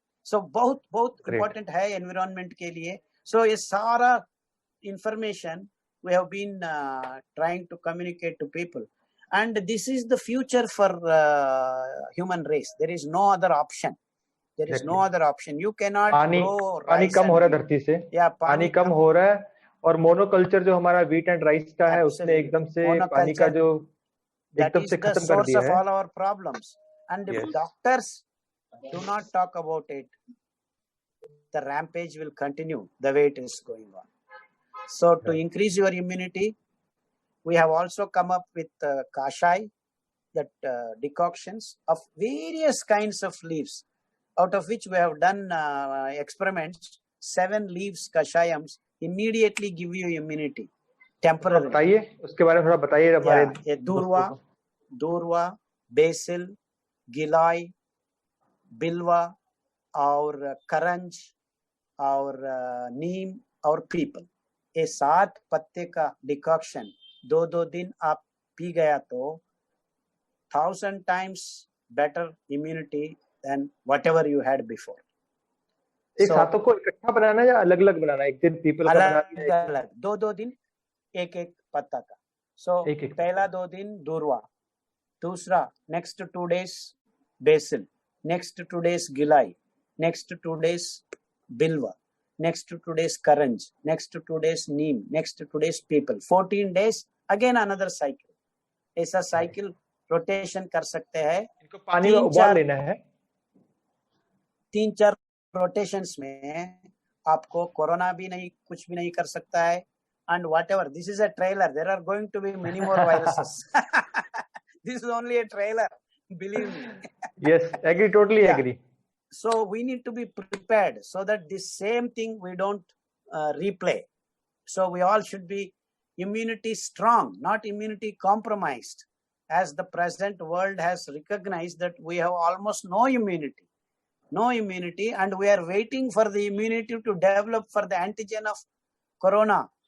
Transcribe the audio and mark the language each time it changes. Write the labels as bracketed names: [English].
[Hindi] So बहुत important है environment के लिए। [English] So [Hindi] ये सारा [English] information we have been trying to communicate to people, and this is the future for human race. There is no other option. There is no other option. You cannot grow rice. [Hindi] पानी कम हो रहा है धरती से, पानी कम हो रहा है, और मोनोकल्चर जो हमारा [English] wheat and rice [Hindi] का है, उसने एकदम से पानी का जो एकदम से खत्म कर दिया है। [English] All our problems, and if doctors do not talk about it, the rampage will continue the way it is going on. So to increase your immunity, we have also come up with kashai, that decoctions of various kinds of leaves, out of which we have done experiments. 7 leaves kashayams immediately give you immunity temporarily. [Hindi] बताइए उसके बारे में थोड़ा बताइए हमारे। दूरवा, BECIL, गिलाई, बिल्वा और करंज और नीम और पीपल, ये 7 पत्ते का डिकॉक्शन 2 दिन आप पी गया तो [English] 1000 times better immunity than whatever you had before. [Hindi] एक सातों को इकट्ठा बनाना या अलग अलग बनाना? एक दिन पीपल का बनाना, अलग 2 दिन एक पत्ता का। सो पहला 2 दिन दूरवा, दूसरा [English] Next 2 days basil, next 2 days giloy, next 2 days bilva, next 2 days karanj, next 2 days neem, next 2 days people, 14 days again another cycle. [Hindi] ऐसा साइकिल रोटेशन कर सकते हैं। इनको पानी में उबाल लेना है। 3-4 रोटेशंस में आपको कोरोना भी नहीं, कुछ भी नहीं कर सकता है। [English] And whatever, this is a trailer, there are going to be many more viruses. This is only a trailer, believe me. Yes, agree, totally agree. So we need to be prepared so that this same thing we don't replay. So we all should be immunity strong, not immunity compromised, as the present world has recognized that we have almost no immunity, and we are waiting for the immunity to develop for the antigen of corona.